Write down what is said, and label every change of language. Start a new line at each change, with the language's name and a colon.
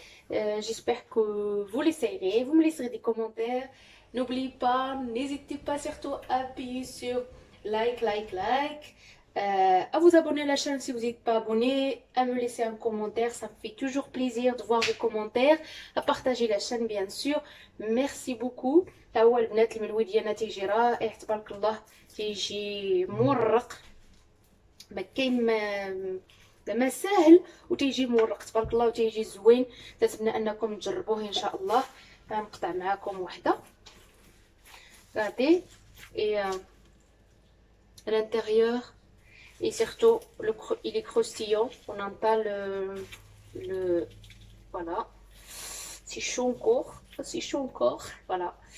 French: J'espère que vous l'essayerez. Vous me laisserez des commentaires. N'oubliez pas, n'hésitez pas surtout à appuyer sur like. À vous abonner à la chaîne si vous n'êtes pas abonné. À me laisser un commentaire. Ça me fait toujours plaisir de voir vos commentaires. À partager la chaîne bien sûr. Merci beaucoup.
Arabic: هو البنات الملوي ديالنا تيجي رائع تبارك الله. تيجي مورق. ما كاين ما ساهل وتيجي مورق تبارك الله وتيجي زوين. نتمنى انكم تجربوه ان شاء الله. غنقطع معكم وحده.
French: Regardez et à l'intérieur et surtout il est croustillant. On entend le voilà. C'est chaud encore. C'est chaud encore. Voilà.